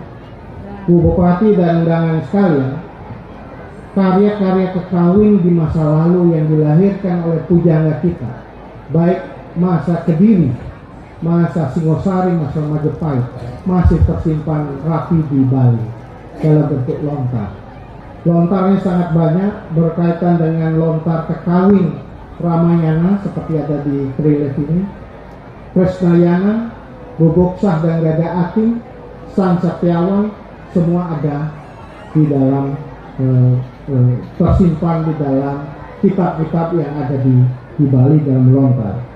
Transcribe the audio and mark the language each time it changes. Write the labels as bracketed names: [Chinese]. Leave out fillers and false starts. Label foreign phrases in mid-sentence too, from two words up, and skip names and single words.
[Indonesian] Bu Bupati dan undangan sekalian, karya-karya kekawin di masa lalu yang dilahirkan oleh pujangga kita, baik masa Kediri, masa Singosari, masa Majapahit, masih tersimpan rapi di Bali dalam bentuk lontar. Lontarnya sangat banyak, berkaitan dengan lontar kekawin Ramayana seperti ada di relief ini, Krisnayana, Boboksah dan Gada Aking, Sang Satyawan, semua ada di dalam tersimpan di dalam kitab-kitab yang ada di Bali dalam lontar.